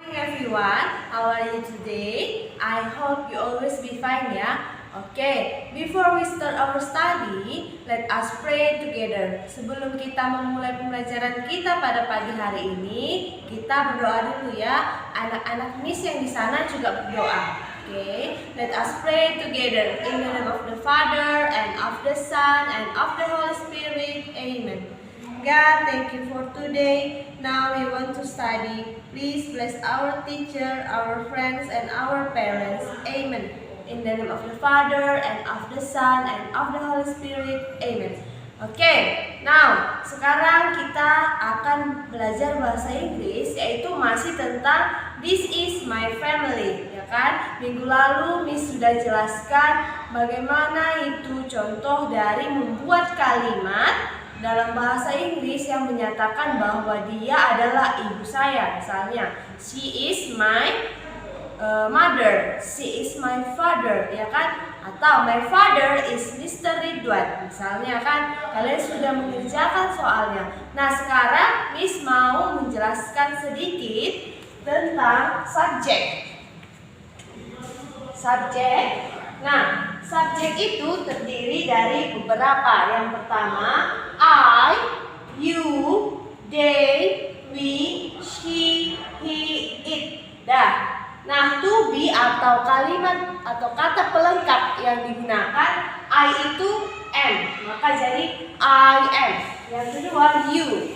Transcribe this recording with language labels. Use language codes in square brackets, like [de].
[en] everyone, how are you today? I hope you always be fine ya. Okay, before we start our study, let us pray together. [id] Sebelum kita memulai pembelajaran kita pada pagi hari ini, kita berdoa dulu ya. Anak-anak Miss yang di sana juga berdoa. [en] Okay, let us pray together in the name of the Father and of the Son and of the Holy Spirit. Amen. God, thank you for today. Now we want to study. Please bless our teacher, our friends, and our parents. Amen. In the name of the Father, and of the Son, and of the Holy Spirit. Amen. [id] Oke, now sekarang kita akan belajar bahasa Inggris, yaitu masih tentang [en] This is my family, [id] ya kan? Minggu lalu Miss sudah jelaskan bagaimana itu contoh dari membuat kalimat dalam bahasa Inggris yang menyatakan bahwa dia adalah ibu saya. [en] Misalnya, she is my mother, she is my father, [id] ya kan? [en] Atau my father is Mr. Ridwan. [id] Misalnya kan, kalian sudah mengerjakan soalnya. Nah, sekarang Miss mau menjelaskan sedikit tentang subjek. Subjek. Nah, subjek itu terdiri dari beberapa. Yang pertama, I, you, they, we, she, he, it. Dah. Nah, to be atau kalimat atau kata pelengkap yang digunakan I itu am, maka jadi I am. Yang kedua, you.